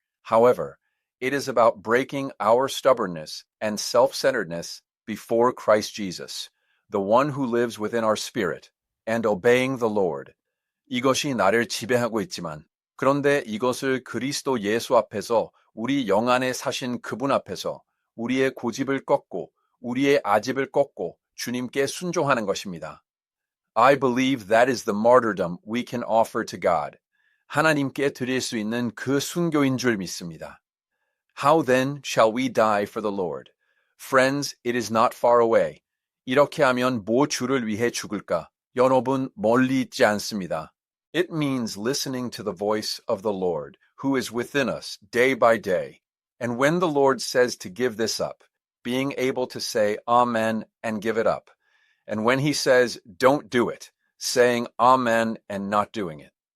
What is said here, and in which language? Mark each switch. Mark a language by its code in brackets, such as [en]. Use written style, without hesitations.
[en] However, it is about breaking our stubbornness and self-centeredness before Christ Jesus, the one who lives within our spirit, and obeying the Lord. [ko] 이것이 나를 지배하고 있지만, 그런데 이것을 그리스도 예수 앞에서 우리 영 안에 사신 그분 앞에서 우리의 고집을 꺾고 우리의 아집을 꺾고 주님께 순종하는 것입니다. [en] I believe that is the martyrdom we can offer to God. [ko] 하나님께 드릴 수 있는 그 순교인 줄 믿습니다. [en] How then shall we die for the Lord? Friends, it is not far away. [ko] 이렇게 하면 뭐 주를 위해 죽을까? 여러분, 멀리 있지 않습니다. [en] It means listening to the voice of the Lord, who is within us day by day. And when the Lord says to give this up, being able to say Amen and give it up. And when he says don't do it, saying Amen and not doing it.